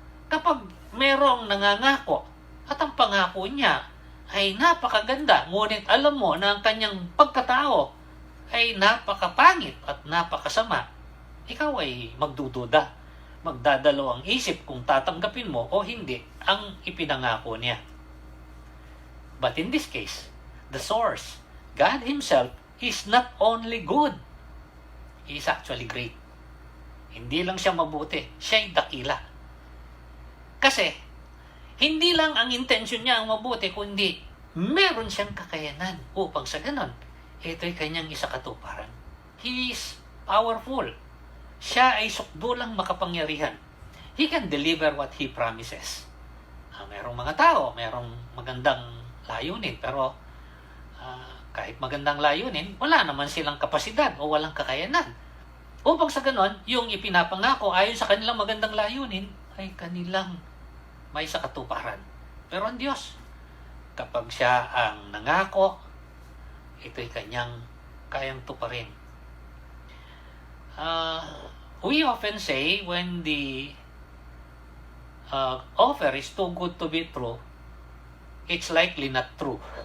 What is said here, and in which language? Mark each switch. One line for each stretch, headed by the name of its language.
Filipino: Kapag merong nangangako at ang pangako niya ay napakaganda, ngunit alam mo na ang kanyang pagkatao ay napakapangit at napakasama, ikaw ay magdududa, magdadalawang isip kung tatanggapin mo o hindi ang ipinangako niya.
English: But in this case, the source, God Himself, is not only good, He is actually great.
Filipino: Hindi lang siya mabuti, siya'y dakila. Kasi, hindi lang ang intensyon niya ang mabuti, kundi meron siyang kakayanan upang sa ganon, ito'y kanyang isakatuparan.
English: He is powerful.
Filipino: Siya ay sukdulang makapangyarihan.
English: He can deliver what He promises.
Filipino: Merong mga tao, merong magandang layunin, pero kahit magandang layunin, wala naman silang kapasidad o walang kakayanan. Upang sa ganon, yung ipinapangako ayon sa kanilang magandang layunin ay kanilang may sakatuparan. Pero ang Diyos, kapag siya ang nangako, ito'y kanyang kayang tuparin.
English: We often say when the offer is too good to be true, it's likely not true.